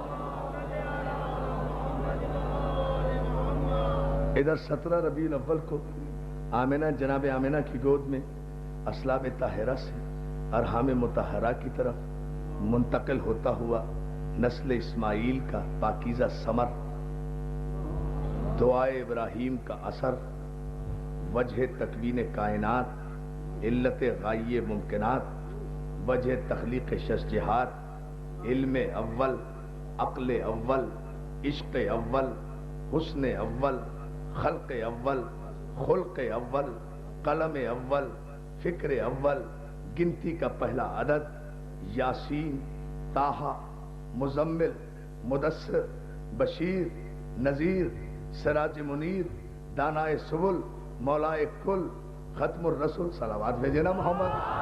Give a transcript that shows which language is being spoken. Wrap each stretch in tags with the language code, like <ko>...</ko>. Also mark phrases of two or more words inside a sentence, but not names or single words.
<ur>ادھر 17 ربیع الاول کو آمنہ، جناب آمنہ کی گود میں اسلاب طاہرہ سے ارحام مطہرہ کی طرف منتقل ہوتا ہوا نسل اسماعیل کا پاکیزہ ثمر، دعائے ابراہیم کا اثر، وجہ تکوین کائنات، علت غائیہ ممکنات، وجہ تخلیق ششجہات، علم اول، عقل اول، عشق اول، حسن اول، خلق اول، خلق اول، قلم اول، فکر اول، گنتی کا پہلا عدد، یاسین، طٰہٰ، مزمل، مدثر، بشیر، نذیر، سراج منیر، دانائے سبل، مولائے کل، ختم الرسول۔ صلوات بھیجے نا محمد۔</ur>